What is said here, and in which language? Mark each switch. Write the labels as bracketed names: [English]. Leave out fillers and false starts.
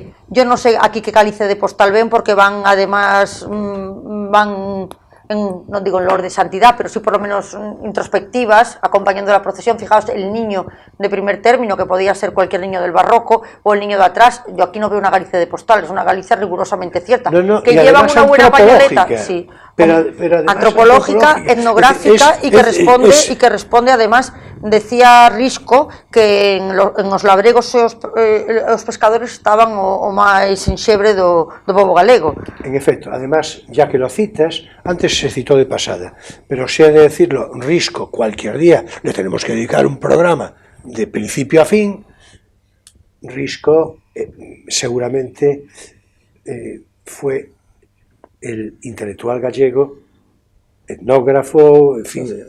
[Spanish] Yo no sé aquí qué cálice de postal ven, porque van además, no digo en olor de santidad, pero sí por lo menos introspectivas, acompañando la procesión. Fijaos, el niño de primer término, que podía ser cualquier niño del barroco, o el niño de atrás. Yo aquí no veo una Galicia de postal, es una Galicia rigurosamente cierta, que llevan una buena pañoleta, sí, pero antropológica, etnográfica, y que responde además. [Galician] Decía Risco que en os labregos os pescadores estaban o máis en xebre do pobo galego. [Spanish] En efecto, además, ya que lo citas, antes se citó de pasada, pero si he de decirlo, Risco, cualquier día le tenemos que dedicar un programa de principio a fin. Risco seguramente fue el intelectual gallego, etnógrafo, en fin...